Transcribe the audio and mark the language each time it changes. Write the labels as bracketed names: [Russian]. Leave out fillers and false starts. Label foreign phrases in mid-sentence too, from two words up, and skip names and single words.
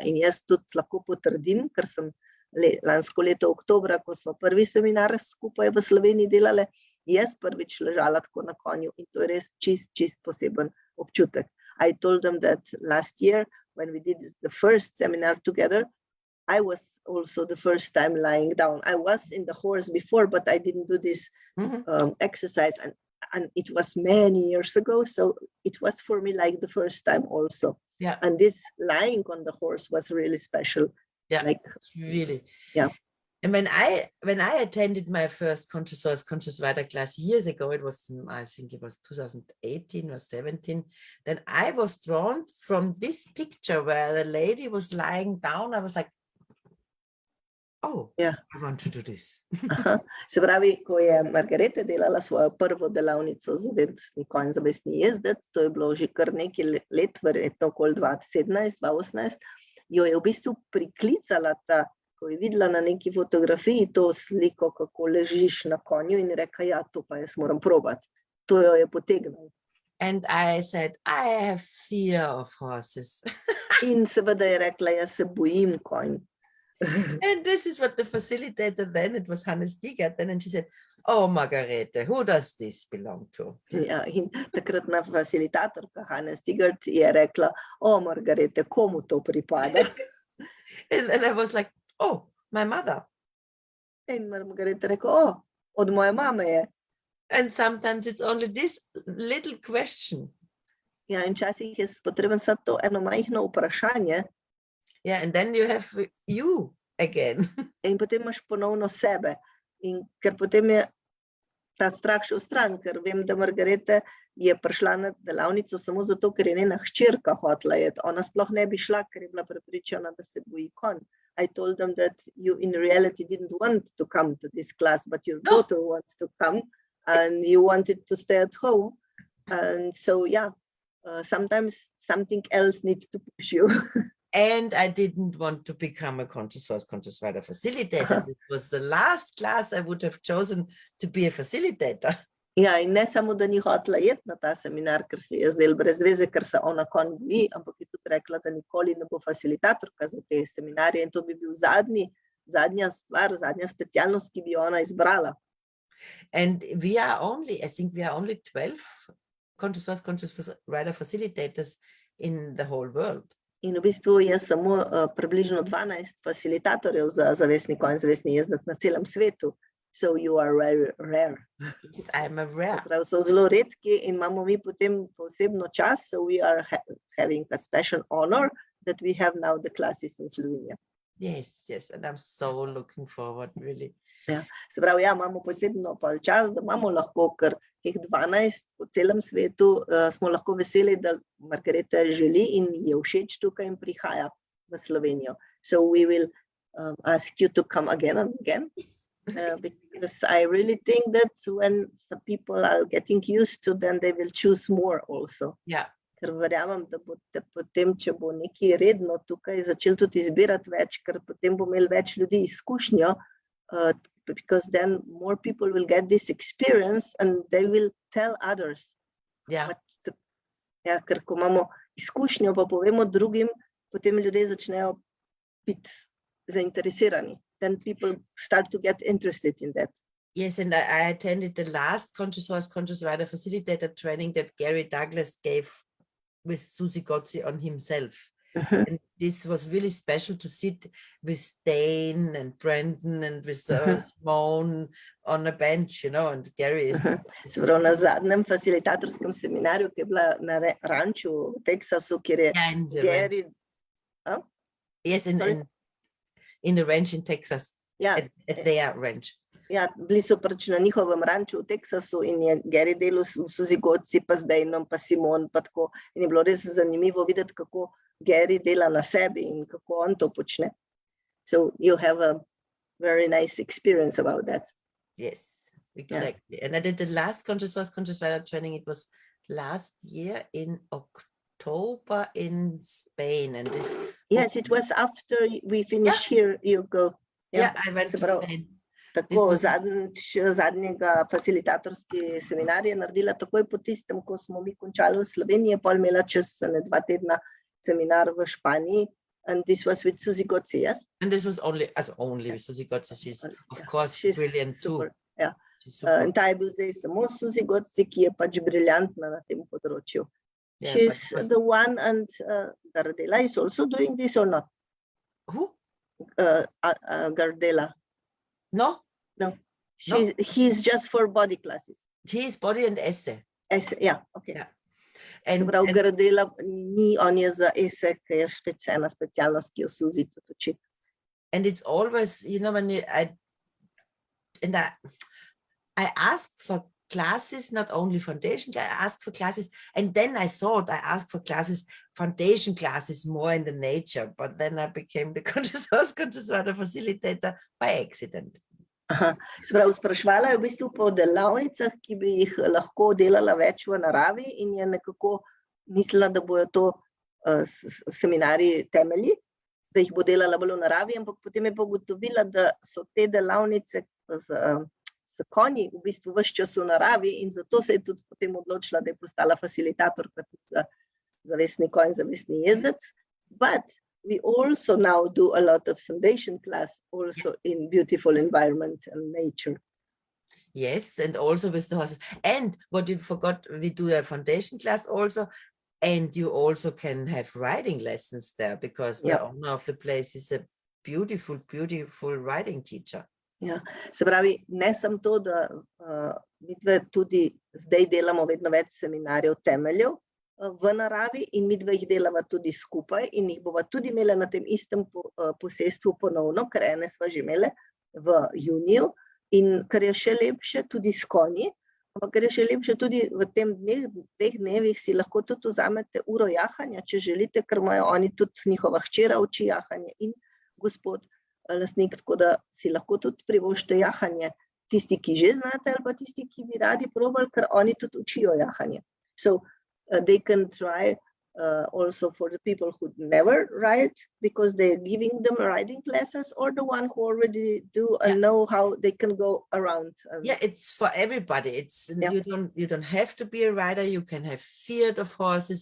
[Slovenian] In jaz tudi lahko potrdim, ker sem lansko leto oktobra, ko smo prvi seminar skupaj v Sloveniji delale, jaz prvič ležala tako na konju, in to je res čist poseben občutek. [English] I told them that last year, when we did the first seminar together, I was also the first time lying down. I was in the horse before, but I didn't do this exercise, and it was many years ago, so it was for me like the first time also. Yeah. And this lying on the horse was really special. Yeah, like really. Yeah. And when I attended my first Conscious Horse, Conscious Rider class years ago, I think it was 2018 or 17, then I was drawn from this picture where the lady was lying down. I was like, oh, yeah, I want to do this. [Slovenian] Se pravi, ko je Margarete delala svojo prvo delavnico za zavestni konj, zavestni jezdec, to je bilo že kar nekaj let, verjetno okoli 2017, 2018, jo je v bistvu priklicala ta, ko je videla na neki fotografiji to sliko, kako ležiš na konju, in reka, ja, to pa jaz moram probati. To jo je potegnil. [English] And I said, I have fear of horses. [Slovenian] In seveda je rekla, jaz se bojim konj. [English] And this is what the facilitator then, it was Hannes Diegert then, and she said, oh, Margarete, who does this belong to? [Slovenian] Ja, in takratna facilitatorka Hannes Diegert je rekla, oh, Margarete, komu to pripada? [English] And I was like, oh, my mother. [Slovenian] In Margarete rekla, oh, od moje mame je. [English] And sometimes it's only this little question. [Slovenian] Ja, in včasih je potreben samo to eno majhno vprašanje. [English] Yeah, and then you have you again. [Slovenian] In potem imaš ponovno sebe. In ker potem je ta strah šel stran, ker vem, da Margarete je prišla na delavnico samo zato, ker je njena hčerka hotela iti. Ona sploh ne bi šla, ker je bila prepričana, da se boji konj. [English] I told them that you in reality didn't want to come to this class, but your daughter wanted to come and you wanted to stay at home. And so, yeah, sometimes something else needs to push you. And I didn't want to become a conscious force, conscious rider facilitator. This was the last class I would have chosen to be a facilitator. [Slovenian] Ja, in ne samo, da ni hotela iti na ta seminar, ker se je zdelo brez veze, ker se ona konj boji, ampak je tudi rekla, da nikoli ne bo facilitatorka za te seminarje in to bi bil zadnja stvar, zadnja specialnost, ki bi jo ona izbrala. [English] And we are only, I think we are only 12 conscious force, conscious rider facilitators in the whole world. [Slovenian] In v bistvu je samo približno 12 facilitatorjev za zavestni konj, zavestni jezdec na celem svetu. [English] So you are very rare. Yes, I'm a rare. [Slovenian] Prav so zelo redki in imamo mi potem posebno čas, [English] so we are having a special honor that we have now the classes in Slovenia. Yes, yes, and I'm so looking forward, really. [Slovenian] Ja, se pravi, ja, imamo posebno čas, da imamo lahko kar teh 12 po celem svetu, smo lahko veseli, da Margarete želi in je všeč tukaj in prihaja v Slovenijo. [English] So we will ask you to come again and again. Because I really think that when some people are getting used to, then they will choose more also. Yeah. [Slovenian] Ker verjamem, da boste potem, če bo nekaj redno tukaj začeli tudi izbirati več, ker potem bo imeli več ljudi izkušnjo, [English] because then more people will get this experience and they will tell others. Yeah. [Slovenian] Ja, ker ko imamo izkušnjo, pa povemo drugim, potem ljudje začnejo biti zainteresirani. [English] Then people start to get interested in that. Yes, and I attended the last Conscious Force, Conscious Rider Facilitator training that Gary Douglas gave with Susie Gotzi on himself. And this was really special to sit with Dane and Brandon and with Simone on a bench, you know, and Gary is... [Slovenian] Se pravi, na zadnjem facilitatorskem seminarju, ki je bila na ranču v Teksasu, kjer je Gary... [English] Yes, in the ranch in Texas, [Slovenian] ja, [English] at their ranch. [Slovenian] Ja, bili so pač na njihovem ranču v Teksasu in je Gary delal s Suzy Gotzi, pa z Daneom, pa Simon, pa tako. In je bilo res zanimivo videti, kako Gary dela na sebi in kako on to počne. [English] So you have a very nice experience about that. Yes, exactly. Yeah. And I did the last Conscious Force, Conscious Rider training. It was last year in October in Spain. And this... Yes, it was after we finished here, you go. Yeah, I went to Spain. [Slovenian] Tako zadnjega facilitatorski seminar je naredila takoj po tistem, ko smo mi končali v Sloveniji, pol imela čez 2 tedna seminar v Španiji. [English] And this was with Suzy Gotzi, yes? And this was only with Suzy Gotzi. She's, of course, she's brilliant super, too. [Slovenian] Ja. In ta je bil zdaj samo Suzy Gotzi, ki je pač briljantna na tem področju. [English] Yeah, she's the one, and Gardela is also doing this or not? Who? Gardela. No. He's just for body classes. He's body and essay. Essay, yeah, okay. Yeah. [Slovenian] And Gardela ni, on je za essay, ki je ena specialnost, ki jo Suzy tudi uči. [English] And it's always, you know, when I asked for classes, not only foundation, I asked for classes, and then I thought I asked for classes, foundation classes more in the nature, but then I became the Conscious Force, Conscious Rider facilitator by accident. [Slovenian] Se pravi, sprašvala je v bistvu po delavnicah, ki bi jih lahko delala več v naravi in je nekako mislila, da bojo to seminarji temelji, da jih bo delala bolj v naravi, ampak potem je pa ugotovila, da so te delavnice s konji v bistvu ves čas v naravi in zato se je tudi potem odločila, da je postala facilitatorka tudi za zavestni konj, zavestni jezdec. [English] But we also now do a lot of foundation class also in beautiful environment and nature. Yes, and also with the horses. And what you forgot, we do a foundation class also, and you also can have riding lessons there because the owner of the place is a beautiful, beautiful riding teacher. [Slovenian] Ja, se pravi, ne samo to, da midve tudi zdaj delamo vedno več seminarjev temeljev v naravi in midve jih delava tudi skupaj in jih bova tudi imela na tem istem posestvu ponovno, ker ene sva že imele v juniju in kar je še lepše tudi s konji, ampak kar je še lepše tudi v tem dveh dnevih si lahko tudi vzamete uro jahanja, če želite, ker imajo oni tudi njihova hčera uči jahanje in gospod lastnik, tako da si lahko tudi privoščite jahanje, tisti, ki že znate ali pa tisti, ki bi radi probali, ker oni tudi učijo jahanje. [English] So they can try also for the people who never ride, because they're giving them riding classes, or the one who already do and know how they can go around. Yeah, it's for everybody. It's Yeah. you don't have to be a rider. You can have fear of horses.